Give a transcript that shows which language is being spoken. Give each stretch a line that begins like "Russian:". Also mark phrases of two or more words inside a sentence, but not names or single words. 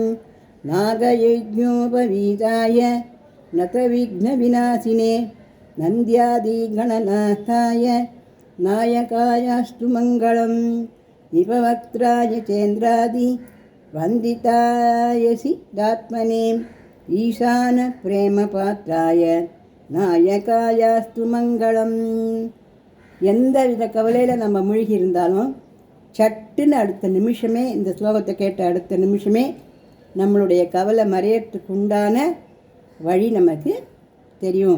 Sanskrit: नागयज्ञोपवीताय नतविघ्नविनाशिने नन्द्यादिगणनाथाय नायकायास्तु मङ्गलं. निपवक्त्राय चेन्द्रादि वन्दिताय सिद्धात्मने ईशान प्रेमपात्राय नायकायास्तु मङ्गलम्.
Tamil: எந்த வித கவலையில் நம்ம மூழ்கி இருந்தாலும் சட்டுன்னு அடுத்த நிமிஷமே, இந்த ஸ்லோகத்தை கேட்ட அடுத்த நிமிஷமே நம்மளுடைய கவலை மறையறதுக்கு உண்டான வழி நமக்கு தெரியும்.